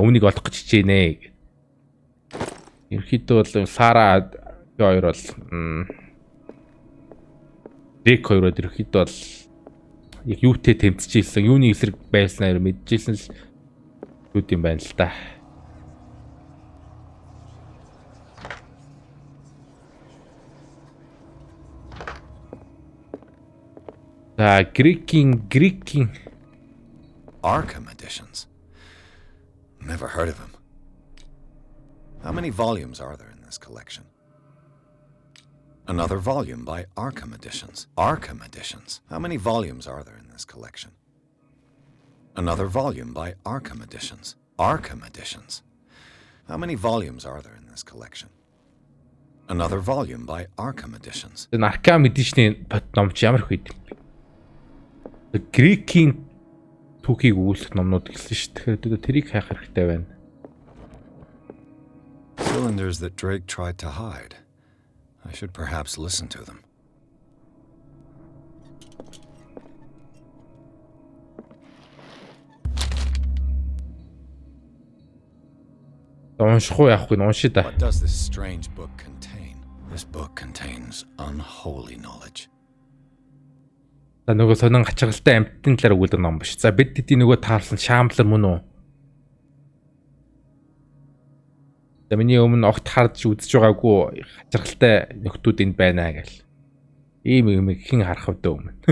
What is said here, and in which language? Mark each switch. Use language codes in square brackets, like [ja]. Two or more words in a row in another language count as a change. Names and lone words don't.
[mn] Үүнийг олох гэж хичээнэ. Ерөнхийдөө бол Сара хоёр бол Рик хоёроо ерөнхийдөө бол яг юутэй тэмцэж ийсэн, юуны эсрэг байснаар мэдчихсэн лүүд юм байна л да. [en] Greeking Arkham editions. Never heard of him. How many volumes are there in this collection? Another volume by Arkham Editions. Arkham Editions. How many volumes are there in this collection? Another volume by Arkham Editions. Arkham Editions. How many volumes are there in this collection? Another volume by Arkham Editions. [mn] Энэ Arkham Edition-ийн бот номч ямар их үед юм. Greek-ийн түүхийг өгүүлэх номнууд гэсэн шүү дээ. Тэгэхээр тэрийг хайх хэрэгтэй байна. [en] Cylinders that Drake tried to hide. I should perhaps listen to them. What does this strange book contain? This book contains unholy knowledge. [mn] За нөгөө сонин хачиргалтай амьтны талаар өгүүлдэг ном биш. За бид тэдний нөгөө таарсан Shambler мөн үү? За миний өмнө огт харж үзэж байгаагүй хачиргалтай нөхдүүд энд байна гэл. Ийм юм хэн харах вэ өмнө.